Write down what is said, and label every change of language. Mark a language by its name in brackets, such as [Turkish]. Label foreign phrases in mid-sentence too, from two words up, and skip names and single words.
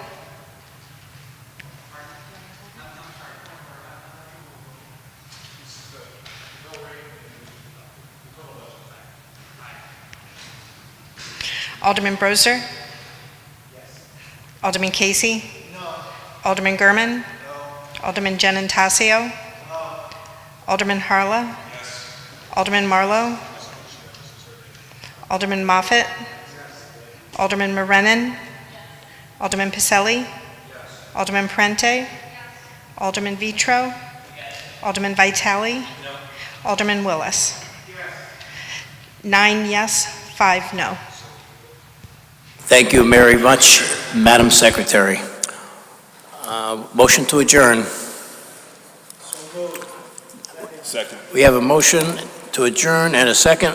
[English] Alderman Broser? Yes. Alderman Casey? No. Alderman Gurman? No. Alderman Giannatasio? No. Alderman Harlow? Yes. Alderman Marlowe? Yes. Alderman Moffett? Yes. Alderman Merenin? Yes. Alderman Pacelli? Yes. Alderman Parente? Yes. Alderman Vitro? Yes. Alderman Vitale? No. Alderman Willis? Yes. 9 yes, 5 no. Thank you very much, Madam Secretary. Motion to adjourn. Second. We have a motion to adjourn and a second.